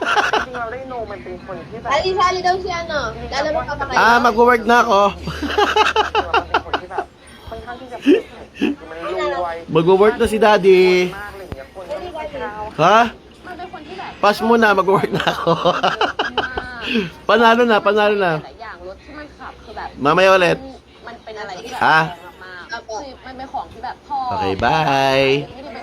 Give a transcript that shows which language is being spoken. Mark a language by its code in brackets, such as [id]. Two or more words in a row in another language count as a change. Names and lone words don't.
[tl] Sali-sali daw si ano. Lalaro ka pa kayo? Mag-work na ako. Mag-work na si daddy. Ha? Pass muna, mag-work na ako. Panalo na. [th] หลายอย่างรถที่มันขับคือแบบ [tl] Mamaya ulit. [th] มันเป็นอะไรที่แบบ [tl] Ha? [th] มากๆคือมันเป็นของที่แบบพ่อ [en] Okay, bye.